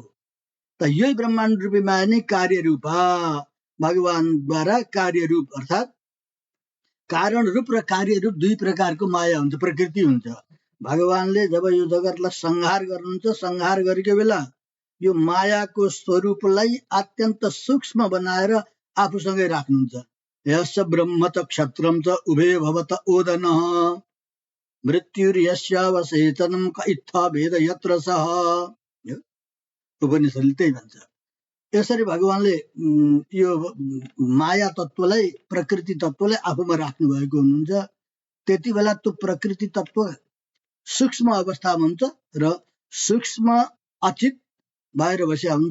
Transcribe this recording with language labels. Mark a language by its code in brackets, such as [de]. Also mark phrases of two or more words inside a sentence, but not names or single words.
[ne] त यही ब्रह्माण्ड रूपी माया नै कार्यरूपा, भगवानद्वारा कार्यरूप, अर्थात् कारण रूप र कार्यरूप दुई प्रकारको माया हुन्छ, प्रकृति हुन्छ। भगवानले जब यो जगतलाई संहार गर्नुहुन्छ, संहार गरेको बेला यो मायाको स्वरूपलाई अत्यन्त सूक्ष्म बनाएर आफूसँगै राख्नुहुन्छ। [sa] यस्य ब्रह्म च क्षत्रम च उभे भवत ओदनः मृत्युर्यस्यावशेषणं क इत्था भेद यत्र सः, [ne] उपनिषदले त्यही भन्छ। यसरी भगवानले यो माया तत्त्वलाई, प्रकृति तत्त्वलाई आफूमा राख्नु भएको हुनुहुन्छ। त्यति बेला त्यो प्रकृति तत्त्व सूक्ष्म अवस्थामा हुन्छ र सूक्ष्म अचित भएर बसेका हुन्छ।